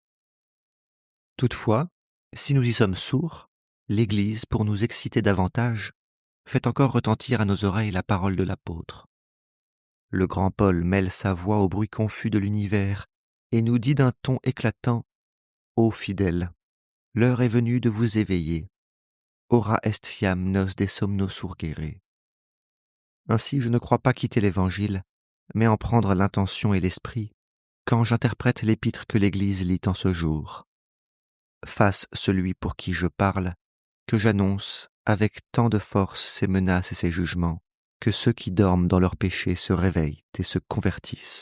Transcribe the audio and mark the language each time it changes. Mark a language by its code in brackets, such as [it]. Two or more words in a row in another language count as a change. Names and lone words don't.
[fr] Toutefois, si nous y sommes sourds, l'Église, pour nous exciter davantage, fait encore retentir à nos oreilles la parole de l'apôtre. Le grand Paul mêle sa voix au bruit confus de l'univers et nous dit d'un ton éclatant: « Ô fidèles, l'heure est venue de vous éveiller. [la] Ora est iam nos de somno surgere. [fr] » Ainsi, je ne crois pas quitter l'Évangile, mais en prendre l'intention et l'esprit quand j'interprète l'épître que l'Église lit en ce jour. Fasse celui pour qui je parle, que j'annonce avec tant de force ces menaces et ces jugements, que ceux qui dorment dans leurs péchés se réveillent et se convertissent.